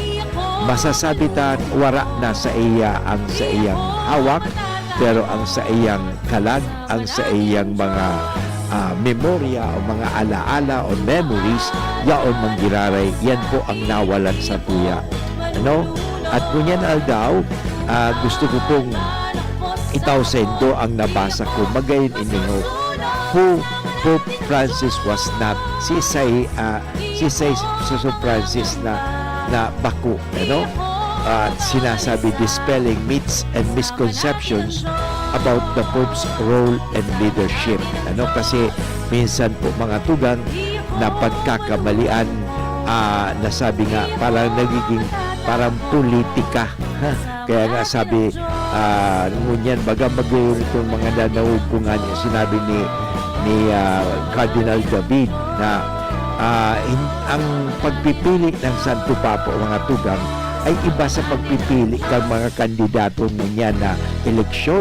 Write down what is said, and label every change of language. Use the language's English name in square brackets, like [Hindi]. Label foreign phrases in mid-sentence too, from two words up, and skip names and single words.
[Bikol] Masasabi ta wara na sa iya ang sa iyang hawak, pero ang sa iyang kalag, ang sa iyang mga memorya o mga alaala o memories, yaon manggiraray, yan po ang nawalan sa tuya. At kunyan aldaw, gusto ko pong itawsendo ang nabasa ko, magayon iningo, [English] who Pope Francis was not, [Bikol] si Say Francis na bako, sinasabi [English] dispelling myths and misconceptions about the Pope's role and leadership. [Bikol] Kasi minsan po mga tugang na pagkakamalian, nasabi nga parang nagiging parang politika. Kaya nga sabi, ngunyan baga magayon itong mga nanawag ko nga niya, sinabi ni Cardinal David na ang pagpipili ng Santo Papa o mga tugang ay iba sa pagpipili ng mga kandidato niya na eleksyon.